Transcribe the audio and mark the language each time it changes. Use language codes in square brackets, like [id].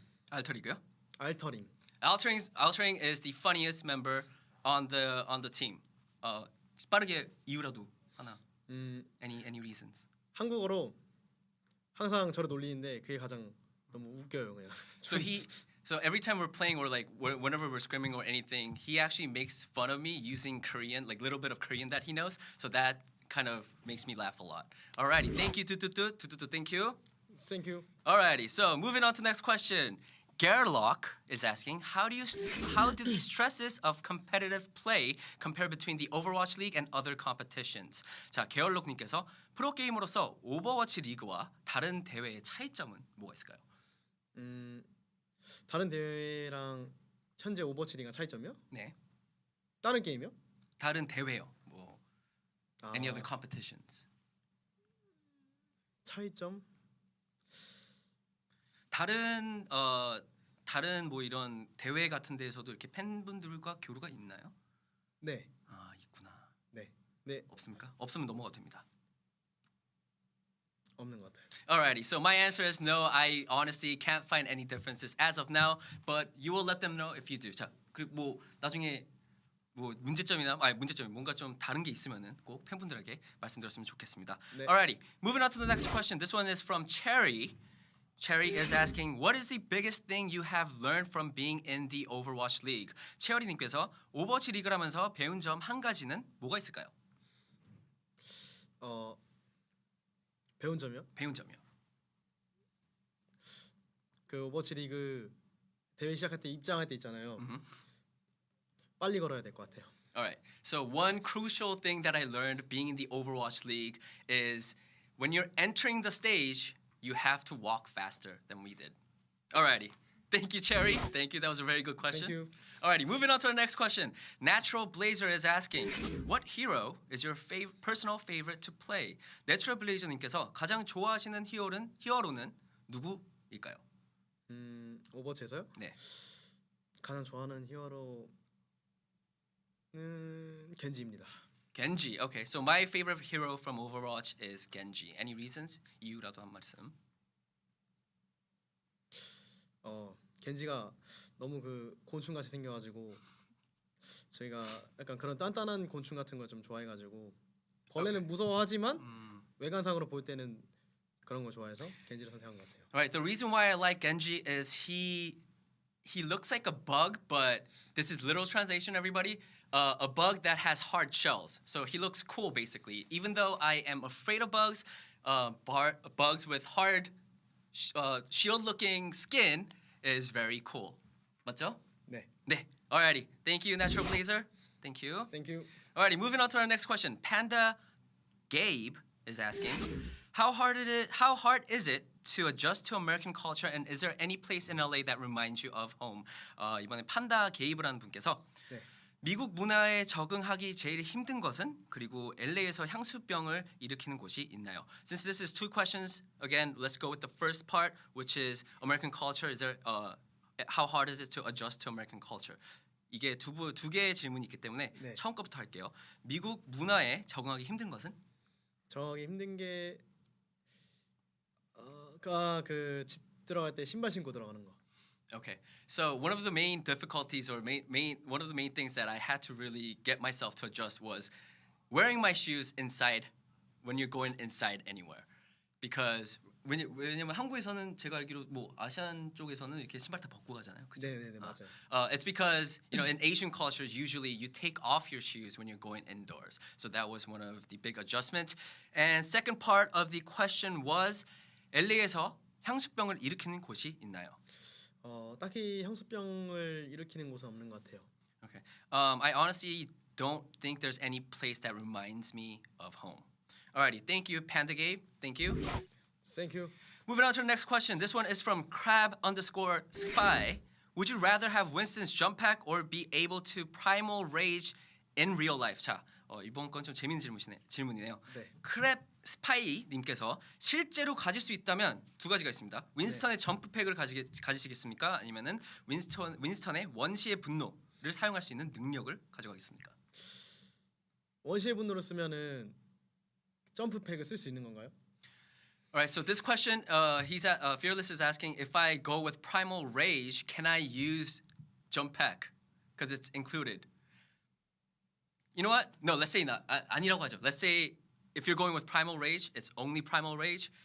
[ko] 알터리고요. 알터링. [en] Altering is the funniest member on the team. [ko] 빠르게 이유라도 하나. [en] Any reasons? [ko] 한국어로 항상 저를 놀리는데 그게 가장 너무 웃겨요, 그냥. [en] So every time we're playing or like whenever we're scrimming or anything, he actually makes fun of me using Korean, like little bit of Korean that he knows. So that kind of makes me laugh a lot. Alrighty, thank you, tututu, thank you. Thank you. Alrighty, so moving on to the next question. Gerlock is asking, how do the stresses of competitive play compare between the Overwatch League and other competitions? [ko] 자, 게얼록님께서 프로 게이머로서 오버워치 리그와 다른 대회의 차이점은 뭐가 있을까요? 다른 대회랑 현재 오버워치 리그가 차이점이요? 네. 다른 게임이요? 다른 대회요. 뭐 아, [en] any other competitions. [ko] 차이점? 다른 뭐 이런 대회 같은 데에서도 이렇게 팬분들과 교류가 있나요? 네. 아, 있구나. 네. 네. 없습니까? 없으면 넘어가도 됩니다. 없는 것 같아요. [en] Alrighty, so my answer is no. I honestly can't find any differences as of now, but you will let them know if you do. [ko] 자, 그리고 뭐 나중에 뭐 문제점이 뭔가 좀 다른 게 있으면은 꼭 팬분들에게 말씀드렸으면 좋겠습니다. 네. [en] Alrighty, moving on to the next question. This one is from Cherry. Cherry is asking, what is the biggest thing you have learned from being in the Overwatch League? [ko] 체어리님께서 오버워치 리그를 하면서 배운 점 한 가지는 뭐가 있을까요? 배운 점이요? 배운 점이요. 그 오버워치 리그 대회 시작할 때 입장할 때 있잖아요. Mhm. 빨리 걸어야 될 것 같아요. [en] Alright, so one crucial thing that I learned being in the Overwatch League is when you're entering the stage, you have to walk faster than we did. Alrighty, thank you, Cherry. Thank you, that was a very good question. Thank you. Alrighty, moving on to our next question. Natural Blazer is asking, what hero is your personal favorite to play? [ko] Natural Blazer님께서 가장 좋아하시는 히어로는 누구일까요? 오버워치에서요? 네. 가장 좋아하는 히어로는 겐지입니다. [en] Genji. Okay, so my favorite hero from Overwatch is Genji. Any reasons? [ko] 이유라도 한 말씀. 겐지가 너무 그 곤충같이 생겨가지고 저희가 약간 그런 단단한 곤충 같은 걸 좀 좋아해가지고 벌레는 무서워하지만 외관상으로 볼 때는 그런 거 좋아해서 겐지를 선택한 것 같아요. [en] Right. The reason why I like Genji is he looks like a bug, but this is literal translation, everybody. A bug that has hard shells. So he looks cool, basically. Even though I am afraid of bugs, bugs with hard shield-looking skin is very cool. [ko] 맞죠? 네. [en] 네. Alrighty. Thank you, Natural Blazer. Thank you. Thank you. Alrighty, moving on to our next question. Panda Gabe is asking, how hard is it to adjust to American culture, and is there any place in LA that reminds you of home? [ko] 이번에 판다 게이브라는 분께서 네. 미국 문화에 적응하기 제일 힘든 것은, 그리고 LA에서 향수병을 일으키는 곳이 있나요? [en] Since this is two questions, again, let's go with the first part, which is American culture. Is there how hard is it to adjust to American culture? [ko] 이게 두 개의 질문이 있기 때문에 네. 처음 거부터 할게요. 미국 문화에 적응하기 힘든 것은? 저기 힘든 게 그 집 들어갈 때 신발 신고 들어가는 거. [en] Okay, so one of the main difficulties or one of the main things that I had to really get myself to adjust was wearing my shoes inside when you're going inside anywhere. [ko] Because 왜냐면 한국에서는 제가 알기로 뭐 아시안 쪽에서는 이렇게 신발 다 벗고 가잖아요. 그죠? 네네네 맞아요. [en] It's because in Asian cultures usually you take off your shoes when you're going indoors. So that was one of the big adjustments. And second part of the question was [ko] LA에서 향수병을 일으키는 곳이 있나요? 딱히 향수병을 일으키는 곳은 없는 것 같아요. [en] Okay. I honestly don't think there's any place that reminds me of home. Alrighty, thank you, Panda Gabe. Thank you. Thank you. Moving on to the next question. This one is from crab_spy. Would you rather have Winston's jump pack or be able to primal rage in real life? [ko] 자, 이번 건 좀 재밌는 질문이네요. 네. 크랩 스파이 님께서 실제로 가질 수 있다면 두 가지가 있습니다. 윈스턴의 점프팩을 가지시겠습니까? 아니면은 윈스턴의 원시의 분노를 사용할 수 있는 능력을 가져가겠습니까? 원시의 분노를 쓰면은 점프팩을 쓸 수 있는 건가요? [en] Alright, so this question, Fearless is asking, if I go with Primal Rage, can I use Jump Pack? Because it's included. You know what? No, let's say not. [ko] 아니라고 하죠. [en] Let's say if you're going with Primal Rage, it's only Primal Rage.